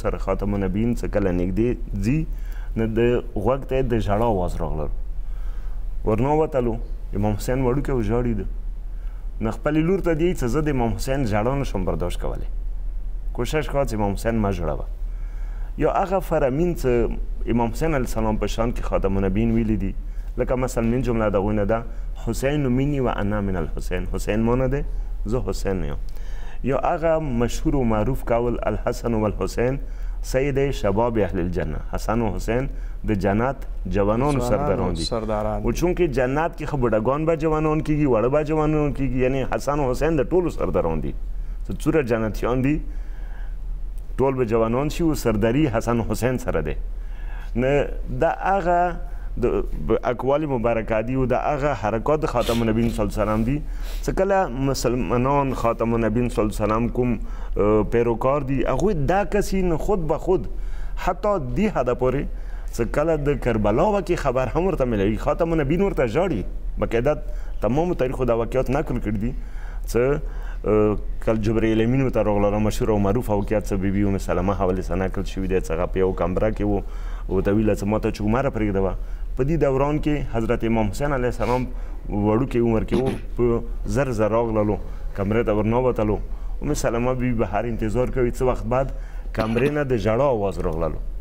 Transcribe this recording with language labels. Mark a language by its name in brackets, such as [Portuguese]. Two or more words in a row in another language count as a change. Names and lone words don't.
[Pashto] سره خاتم النبیین څه کله نږدې ځي نو د غوږ ته د ژړا آواز راغلل ورنوتلو امام حسین وړوکی و ژاړېده نو خپلې لور ته دی چې زه د امام حسین ژړا نشم برداشت کولی کوشش کوه چې امام حسین مه ژړوه یا هغه فرامین چې امام حسین [Arabic] علیه السلام [Pashto] په شان کې خاتم النبیین ویلي دي لکه مثلا من جمله د هغوی نه ده [Arabic] حسین مني و انا من الحسین [Pashto] حسین ما نه دی زه حسین یم یا هغه مشهور و معروف قول [Arabic] الحسن و الحسین سید شباب اهل الجنه [Pashto] حسن و حسین د جنت جوانانو سرداران دي و چونکې جنت کې خو بوډاګان به جوانان کېږي واړه به جوانان کېږي یعنی حسن و حسین د ټولو سرداران دي څومره جنتیان دي ټول به جوانان شي و سرداري حسن و حسین سره دی نه دا هغه د اقوال مبارکه دي او د هغه حرکات خاتم النبیین [Arabic] صلی الله علیه وسلم [Pashto] دي چې کله مسلمانان خاتم النبیین [Arabic] صلی الله علیه وسلم [Pashto] کوم پیروکار دي هغوی دا کسي خود به خود حتی دې حده پورې چې کله د کربلا واقع خبر هم ورته ملوي خاتم النبیین ورته ژاړي باقاعده تمامو تاریخو دا واقعات نقل کړي دي چې کله جبرائیل امین ورته راغله مشهور او معروف واقعات چې بیبي ام سلمه حوالې سره نقل شوي دی چې هغه په یو کمره کې و ورته ویله چې ما ته چې عمره پرېږدوه په دې دوران کې حضرت امام حسین [Arabic] علیه السلام [Pashto] وړوکی عمر کې و په زر زر راغللو کمرې ته ورنوتلو ام سلمه بیبي به هر انتظار کوي څه وخت بعد کمرې نه د ژړا آواز راغللو